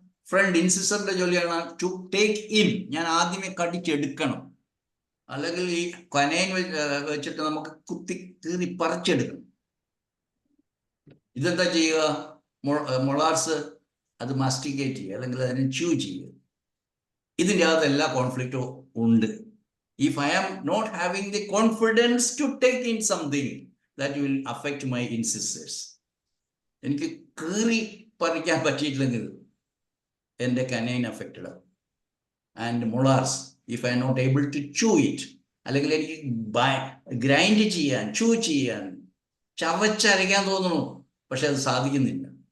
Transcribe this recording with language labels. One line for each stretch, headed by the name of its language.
Malayalam: Front ഇൻസിസറിന്റെ ജോലിയാണ്
English: To take in.
Malayalam: ഞാൻ ആദ്യമേ കടിച്ചെടുക്കണം, അല്ലെങ്കിൽ ഈ കനൈൻ വെച്ചിട്ട് നമുക്ക് കുത്തി കീറി പറിച്ചെടുക്കണം. ഇതെന്താ ചെയ്യുക? മൊളാർസ് അത് മാസ്റ്റിക്കേറ്റ് ചെയ്യുക, അല്ലെങ്കിൽ അതിനെ ച്യൂ ചെയ്യുക. ഇതിൻ്റെ അകത്ത് എല്ലാ കോൺഫ്ലിക്റ്റും ഉണ്ട്.
English: If I am not having the confidence to take in something, that will affect my incisors.
Malayalam: എനിക്ക് കീറി പറിക്കാൻ പറ്റിയിട്ടില്ലെങ്കിൽ എൻ്റെ കനൈൻ അഫക്റ്റഡ് ആവും.
English: and molars, if I not able to chew it,
Malayalam: അല്ലെങ്കിൽ എനിക്ക് ഗ്രൈൻഡ് ചെയ്യാൻ, chew ചെയ്യാൻ, ചവച്ചരയ്ക്കാൻ തോന്നുന്നു, പക്ഷെ അത് സാധിക്കുന്നില്ല.